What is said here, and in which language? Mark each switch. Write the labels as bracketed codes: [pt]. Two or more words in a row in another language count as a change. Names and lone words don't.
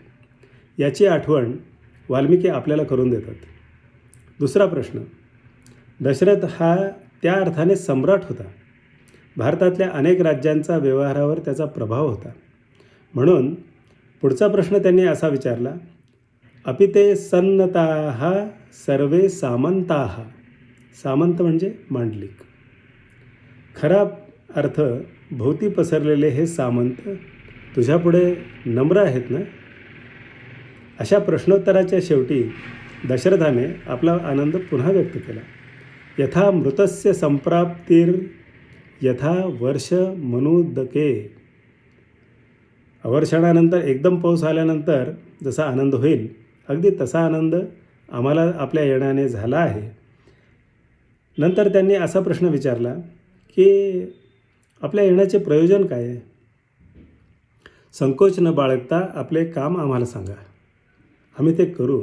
[mr] याची आठवण वाल्मिकी आपल्याला करून देतात. दुसरा प्रश्न, दशरथ हा त्या अर्थाने सम्राट होता. भारतातल्या अनेक राज्यांचा व्यवहारावर त्याचा प्रभाव होता. म्हणून पुढचा प्रश्न त्यांनी असा विचारला, [sa] अपि ते सन्नताः सर्वे सामंताः. [mr] सामंत म्हणजे मांडलिक. खरा अर्थ, भोवती पसरलेले हे सामंत तुझ्यापुढे नम्र आहेत ना? अशा प्रश्नोत्तराच्या शेवटी दशरथाने आपला आनंद पुन्हा व्यक्त केला. [sa] यथा मृतस्य संप्राप्तीर यथा वर्ष मनुदके. [mr] अवर्षणानंतर एकदम पाऊस आल्यानंतर जसा आनंद होईल, अगदी तसा आनंद आम्हाला आपल्या येण्याने झाला आहे. नंतर त्यांनी असा प्रश्न विचारला की आपल्या येण्याचे प्रयोजन काय आहे? संकोच न बाळगता आपले काम आम्हाला सांगा, आम्ही ते करू.